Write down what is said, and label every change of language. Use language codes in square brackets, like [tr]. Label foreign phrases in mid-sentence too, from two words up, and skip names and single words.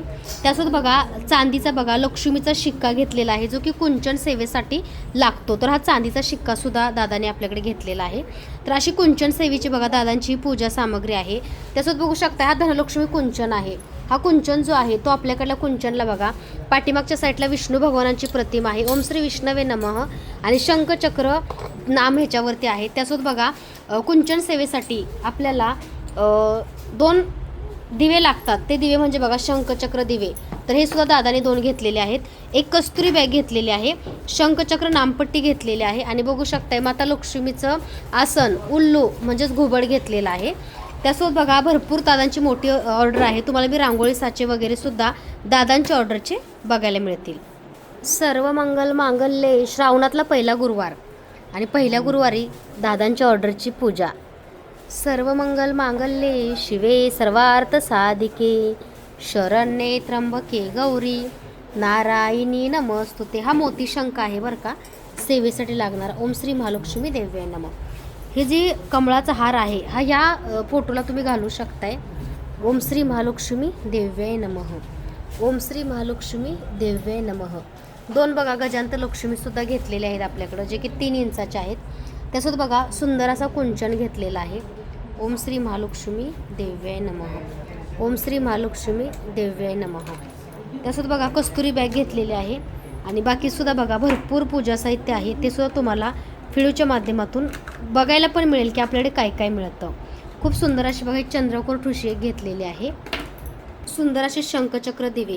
[mr] त्यासोबत बघा चांदीचा बघा लक्ष्मीचा शिक्का घेतलेला आहे जो की कुंचन सेवेसाठी लागतो. तर हा चांदीचा शिक्कासुद्धा दादाने आपल्याकडे घेतलेला आहे. तर अशी कुंचन सेवेची बघा दादांची पूजा सामग्री आहे. त्यासोबत बघू शकता हा धनलक्ष्मी कुंचन आहे. हा कुंचन जो आहे तो आपल्याकडल्या कुंचनला बघा पाठीमागच्या साईडला विष्णू भगवानांची प्रतिमा आहे. [sa] ओम श्री विष्णवे नमः [mr] आणि शंखचक्र नाम ह्याच्यावरती आहे. त्यासोबत बघा कुंचन सेवेसाठी आपल्याला 2 दिवे लागतात. ते दिवे म्हणजे बघा शंखचक्र दिवे. तर हे सुद्धा दादाने 2 घेतलेले आहेत. एक कस्तुरी बॅग घेतलेली आहे. शंखचक्र नामपट्टी घेतलेली आहे. आणि बघू शकताय माता लक्ष्मीचं आसन उल्लू म्हणजेच घुबड घेतलेलं आहे. त्यासोबत बघा भरपूर दादांची मोठी ऑर्डर आहे. तुम्हाला मी रांगोळी साचे वगैरे सुद्धा दादांच्या ऑर्डरचे बघायला मिळतील. [sa] सर्व मंगल मांगल्ये [mr] श्रावणातला पहिला गुरुवार आणि पहिल्या गुरुवारी दादांच्या ऑर्डरची पूजा. [sa] सर्व मंगल मांगल्ये शिवे सर्वार्थ साधिके शरण्ये त्र्यंबके गौरी नारायणी नमस्तुते. [mr] हा मोती शंख आहे बरं का सेवेसाठी लागणार. [sa] ओम श्री महालक्ष्मी देव्ये नमः. [mr] हे जे कमळाचा हार आहे हा या फोटोला तुम्ही घालू शकताय. [sa] ओम श्री महालक्ष्मी देव्ये नमः. ओम श्री महालक्ष्मी देव्ये नमः. [mr] 2 बघा गजांत लक्ष्मीसुद्धा घेतलेले आहेत आपल्याकडं जे की 3 इंचाचे आहेत. त्यासोबत बघा सुंदर असा कुंचन घेतलेला आहे. [sa] ओम श्री महालक्ष्मी देव्ये नमः. ओम श्री महालक्ष्मी देव्ये नमः. [mr] त्यासोबत बघा कस्तुरी बॅग घेतलेली आहे. आणि बाकीसुद्धा बघा भरपूर पूजा साहित्य आहे ते सुद्धा तुम्हाला व्हिडिओच्या माध्यमातून बघायला पण मिळेल की आपल्याकडे काय काय मिळतं. खूप सुंदर अशी बघा चंद्रकोर ठुशी एक घेतलेली आहे. सुंदर असे शंखचक्र दिवे.